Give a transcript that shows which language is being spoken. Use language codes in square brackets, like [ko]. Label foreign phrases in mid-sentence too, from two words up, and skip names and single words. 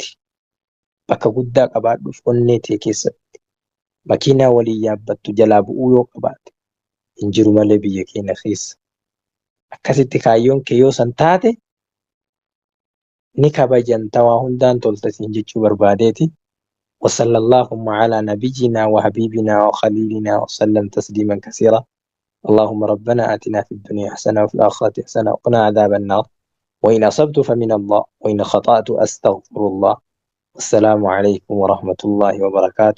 [om] Bakka guddaa qabaadhuuf onnee tee keessatti. Makiinaa waliin yaabbattu jalaa bu'uu yoo qabaate hin jiru malee biyya keenya keessa. Akkasitti kaayyoon kee yoo san taate ni kabajan tawaa hundaan toltatiin jechuu barbaadeeti. [ar] وصلى اللهم على نبينا وحبيبنا وخليلنا وسلم تسليما كثيرا. اللهم ربنا آتنا في الدنيا حسنة وفي الآخرة حسنة وقنا عذاب النار. وإن أصبت فمن الله وإن خطأت أستغفر الله. والسلام عليكم ورحمة الله وبركاته.